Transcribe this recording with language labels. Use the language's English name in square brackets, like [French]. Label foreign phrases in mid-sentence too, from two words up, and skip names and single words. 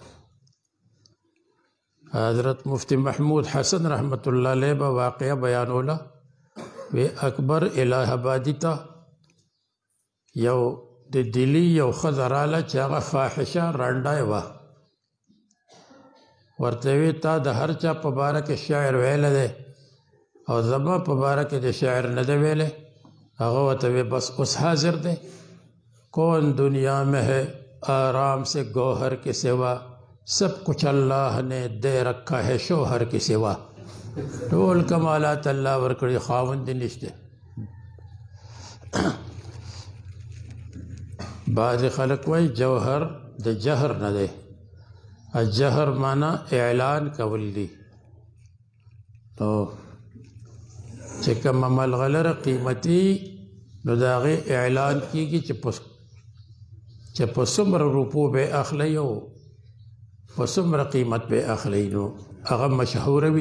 [Pashto] حضرت مفتی محمود حسن رحمت الله علیه به واقعه بیانوله وی اکبر الہ آبادي ته یو د دلی یو ښځه راله چې هغه فاحشه رانډه وه. ورته وی تا د هر چا په باره کې شعر ویلی دی اور زما په باره کې د شاعر نه دی ویلی. هغه ورته وی بس اوس حاضر دی. [Urdu] کون دنیا میں ہے آرام سے گوہر کے سوا سب کچھ اللہ نے دے رکھا ہے شوہر کے سوا. [Pashto] ټول کمالات الله ورکړي خاوند یې نشته. بعض خلک وایي جوهر د جهر نه دی. الجهر معنی اعلان کول دی. نو چې کومه ملغلره قیمتي نو د هغې اعلان کېږي چې په څومره روپو به اخلی او په څومره قیمت به اخلی نو هغه مشهوره وي.